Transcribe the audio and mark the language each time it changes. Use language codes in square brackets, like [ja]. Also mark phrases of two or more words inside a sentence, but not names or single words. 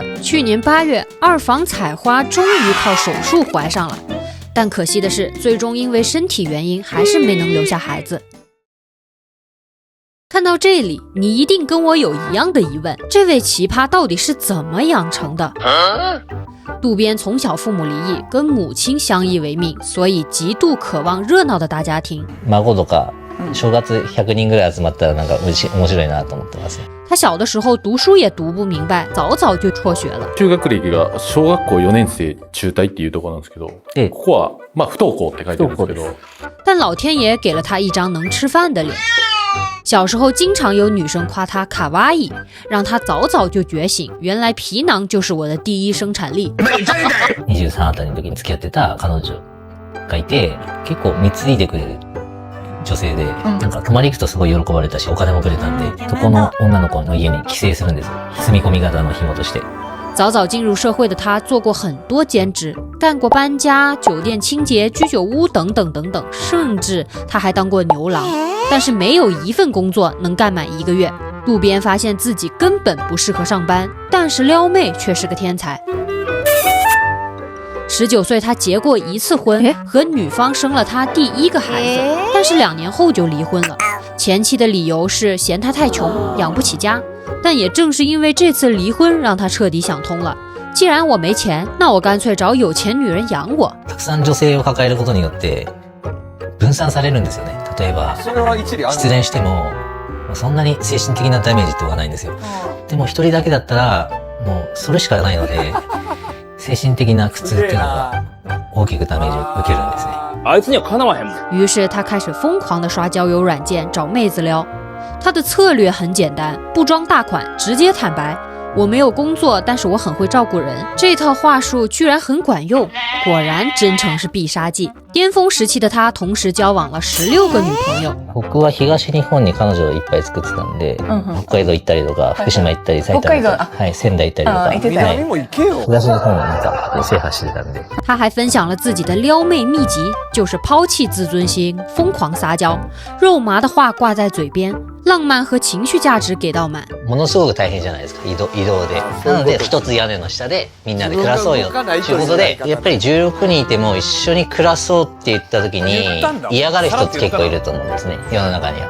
[zh] 去年8月，2房采花终于靠手术怀上了，但可惜的是，最终因为身体原因，还是没能留下孩子。看到这里，你一定跟我有一样的疑问：这位奇葩到底是怎么养成的？渡边从小父母离异，跟母亲相依为命，所以极度渴望热闹的大家庭。 [ja] 孫とか正月100人ぐらい集まったらなんか面白いなと思ってます。 [zh] 他小的时候读书也读不明白，早早就辍学了。 [ja] 中学歴が小学校4年生中退っていうところなんですけど、ここはまあ不登校って書いてるんですけど。 [zh] 但老天爷给了他一张能吃饭的脸。小时候经常有女生夸他卡哇伊，让他早早就觉醒，原来皮囊就是我的第一生产力。 [ja] 23 あたりの時に付き合ってた彼女がいて、結構貢いでくれる女性で、なんか泊まり行くとすごい喜ばれたし、お金もくれたんで、そこの女の子の家に帰省するんですよ。住み込み型の紐として。 [zh] 早早进入社会的他做过很多兼职，干过搬家、酒店清洁、居酒屋等等等等，甚至他还当过牛郎。但是没有一份工作能干满1个月。渡边发现自己根本不适合上班，但是撩妹却是个天才。19岁，他结过1次婚，和女方生了他第1个孩子，但是2年后就离婚了。前妻的理由是嫌他太穷，养不起家。但也正是因为这次离婚，让他彻底想通了。既然我没钱，那我干脆找有钱女人养我。 [ja] たくさん女性を抱えることによって分散されるんですよね。例えば失恋してもそんなに精神的なダメージってはないんですよ。でも一人だけだったらもうそれしかないので精神的な苦痛っていうのが大きくダメージを受けるんですね。あいつにはかなわへんもん。 [zh] 于是他开始疯狂地刷交友软件找妹子撩。他的策略很简单，不装大款，直接坦白。我没有工作，但是我很会照顾人。这套话术居然很管用，果然真诚是必杀技。巅峰时期的他，同时交往了16个女朋友。 [ja] 僕は東日本に彼女をいっぱい作ってたんで、北海道行ったりとか、福島行ったり、埼玉行ったり、はい、仙台行ったりとか、はい、東日本をなんか制覇してたんで。 [zh] 他还分享了自己的撩妹秘籍，就是抛弃自尊心，疯狂撒娇，肉麻的话挂在嘴边，浪漫和情绪价值给到满。 [ja] ものすごく大変じゃないですか、移動で。なので一つ屋根の下でみんなで暮らそうよということで、やっぱり16人いても一緒に暮らそうって言った時に嫌がる人って結構いると思うんですね、世の中には。